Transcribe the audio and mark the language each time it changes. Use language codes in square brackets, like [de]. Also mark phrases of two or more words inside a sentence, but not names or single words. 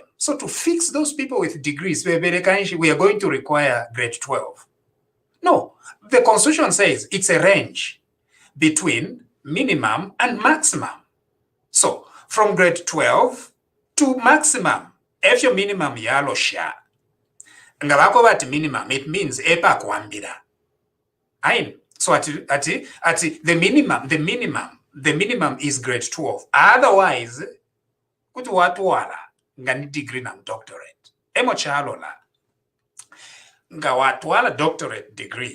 [en] So to fix those people with degrees, we are going to require grade 12. No, the Constitution says it's a range between minimum and maximum. So from grade 12 to maximum, if your minimum [bem] yalo sha, ngabako bati minimum, [en] it means [bem] epa kwambira. [en] So at the minimum is grade 12. Otherwise, [bem] kuti watwala ngani degree na doctorate. Emo chalola. Nga watwala [en] doctorate degree.